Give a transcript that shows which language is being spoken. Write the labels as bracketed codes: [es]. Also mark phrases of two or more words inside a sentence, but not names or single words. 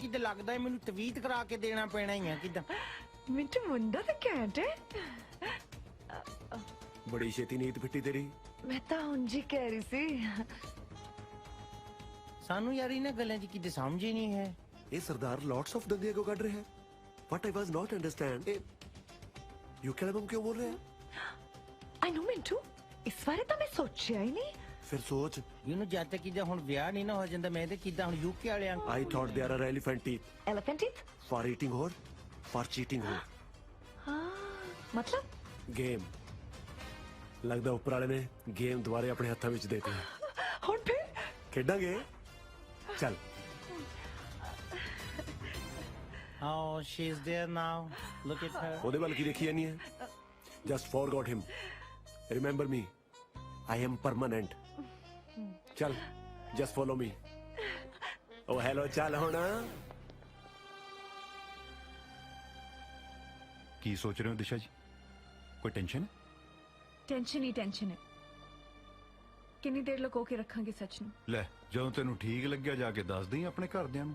[pa] ਤਾਂ ਕਿਦਾਂ ਲੱਗਦਾ ਹੈ ਮੈਨੂੰ ਤਵੀਤ ਕਰਾ ਕੇ ਦੇਣਾ ਪੈਣਾ ਹੀ ਆ ਕਿਦਾਂ ਮਿੰਟੂ ਮੁੰਡਾ ਤਾਂ ਘੈਂਟ ਹੈ ਬੜੀ ਛੇਤੀ ਨੀਤ ਫਿੱਟੀ ਤੇਰੀ ਮੈਂ ਤਾਂ ਉਂਝ ਹੀ ਕਹਿ ਰਹੀ ਸੀ ਸਾਨੂੰ ਯਾਰ ਇਹਨਾਂ ਗੱਲਾਂ 'ਚ ਕਿਤੇ ਸਮਝ ਹੀ ਨਹੀਂ ਹੈ ਇਹ ਸਰਦਾਰ [en] lots of [pa] ਦੰਦੀਆਂ ਕਿਉਂ ਕੱਢ ਰਿਹਾ ਹੈ [en] What I was not understand [pa] ਯੂ ਕਿਉਂ ਬੋਲ ਰਿਹਾ [en] I know [pa] ਮਿੰਟੂ ਇਸ ਬਾਰੇ ਤਾਂ ਮੈਂ ਸੋਚਿਆ ਹੀ ਨਹੀਂ ਫਿਰ ਸੋਚ ਇਹਨੂੰ ਜਦ ਤੱਕ ਕਿਦਾਂ ਹੁਣ ਵਿਆਹ ਨਹੀਂ ਨਾ ਹੋ ਜਾਂਦਾ ਮੈਂ ਤੇ ਕਿਦਾਂ ਹੁਣ UK ਵਾਲਿਆਂ [en] I thought there are elephant teeth elephant teeth for eating or for cheating or [pa] ਹਾਂ ਮਤਲਬ ਗੇਮ ਲੱਗਦਾ ਉੱਪਰ ਵਾਲੇ ਨੇ ਗੇਮ ਦੁਬਾਰੇ ਆਪਣੇ ਹੱਥਾਂ ਵਿੱਚ ਦੇਤੀ ਹੁਣ ਫਿਰ ਖੇਡਾਂਗੇ ਚੱਲ [en] Oh, she's there now. Look at her. [pa] ਉਹਦੇ ਵੱਲ ਕੀ ਦੇਖੀ ਜਾਨੀ ਹੈ [en] just forgot him remember me I am permanent ਚੱਲ just follow me oh hello [pa] ਚੱਲ ਹੁਣ ਕੀ ਸੋਚ ਰਹੇ ਹੋ ਦਿਸ਼ਾ ਜੀ ਕੋਈ ਟੈਨਸ਼ਨ ਹੈ ਟੈਨਸ਼ਨ ਹੈ ਕਿੰਨੀ ਦੇਰ ਲੁਕੋ ਕੇ ਰੱਖਾਂਗੇ ਸੱਚ ਨੂੰ ਲੈ ਜਦੋਂ ਤੈਨੂੰ ਠੀਕ ਲੱਗਿਆ ਜਾ ਕੇ ਦੱਸ ਦੇਈਂ ਆਪਣੇ ਘਰਦਿਆਂ ਨੂੰ